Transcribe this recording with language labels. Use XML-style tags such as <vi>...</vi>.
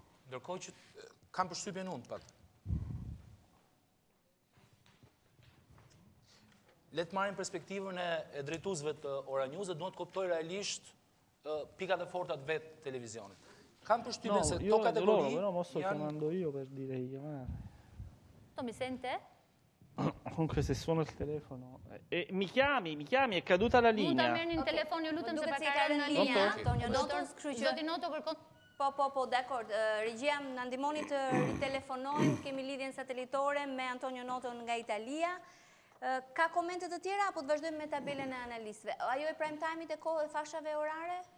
<sq>Ndërkohë që kam përshtypjen unë pak. Le të marrim perspektivën e drejtuesve të Ora News dhe duhet të kuptoj realisht pikat e forta të vetë televizionit. Kam përshtypjen se këto kategori</sq> <it>però mo sto chiamando io per dire di chiamare. Mi sente? Comunque se suona il telefono mi chiami, è caduta la linea.</it> <sq>Mund ta merrni në telefon, ju lutem se ka rënë në linja. Antonio Notos, zoti Noto kërkon. Po, dakord. Regjia na ndihmoni të ritelefonojmë, kemi lidhjen satelitore me Antonio Noton nga Italia. Ka komente të tjera apo të vazhdojmë me tabelën e analistëve? Ajo e prime time-it e kohë e fashave orare?</sq>